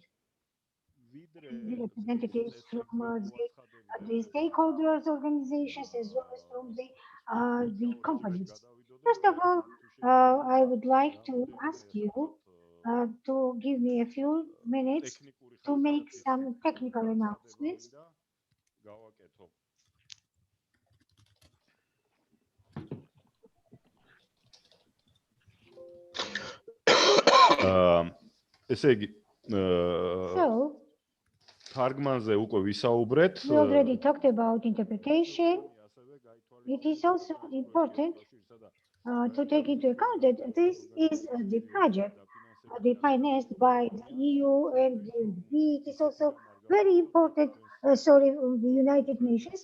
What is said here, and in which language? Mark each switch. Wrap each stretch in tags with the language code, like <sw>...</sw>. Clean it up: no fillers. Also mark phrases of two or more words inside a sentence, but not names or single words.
<en>The representatives from the stakeholders organizations as well as from the companies. First of all, I would like to ask you to give me a few minutes to make some technical announcements.</en> <ka>ესე იგი,</ka> <en>So,</en> <ka>თარგმანზე უკვე ვისაუბრეთ.</ka> <en>we already talked about interpretation. It is also important to take into account that this is the project financed by the EU and the UNDP. It is also very important, sorry, the United Nations.</en>